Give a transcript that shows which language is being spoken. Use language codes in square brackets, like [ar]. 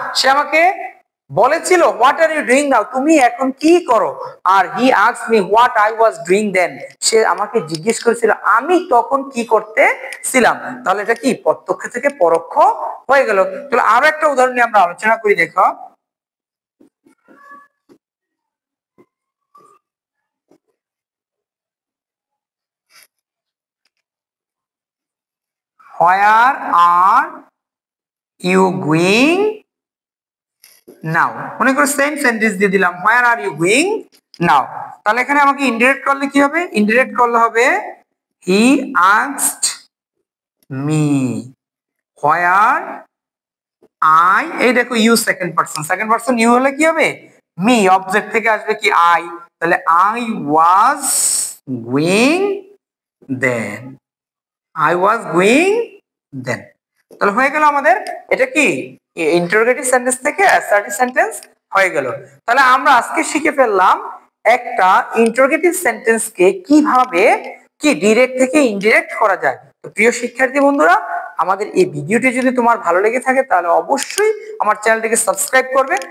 [bn] সে আমাকে বলেছিল [en] what are you doing now, [bn] তুমি এখন কি করো। আর [en] he asked me what I was doing then, [bn] সে আমাকে জিজ্ঞেস করেছিল আমি তখন কি করতেছিলাম। তাহলে এটা কি? প্রত্যক্ষ থেকে পরোক্ষ হয়ে গেল। তাহলে আরো একটা উদাহরণ নিয়ে আমরা আলোচনা করি। দেখো [en] where are you going now? [bn] মনে করো সেম সেন্টেন্স দিয়ে দিলাম, [en] where are you going now। [bn] তাহলে এখানে আমাকে ইনডিরেক্ট করলে কি হবে? ইনডিরেক্ট করলে হবে [en] he asked me where I, [bn] এই দেখো you second person. Second person you হলে কি হবে? মি। অবজেক্ট থেকে আসবে কি? আই। তাহলে [en] I was going then, I was going then। [bn] তাহলে হয়ে গেল আমাদের এটা কি? ইন্টারোগেটিভ সেন্টেন্স থেকে অ্যাসার্টিভ সেন্টেন্স হয়ে গেল। তাহলে আমরা আজকে শিখে ফেললাম একটা ইন্টারোগেটিভ সেন্টেন্সকে কিভাবে কি ডিরেক্ট থেকে ইনডিরেক্ট করা যায়। তো প্রিয় শিক্ষার্থী বন্ধুরা, আমাদের এই ভিডিওটি যদি তোমার ভালো লেগে থাকে তাহলে অবশ্যই আমার চ্যানেলটিকে সাবস্ক্রাইব করবে।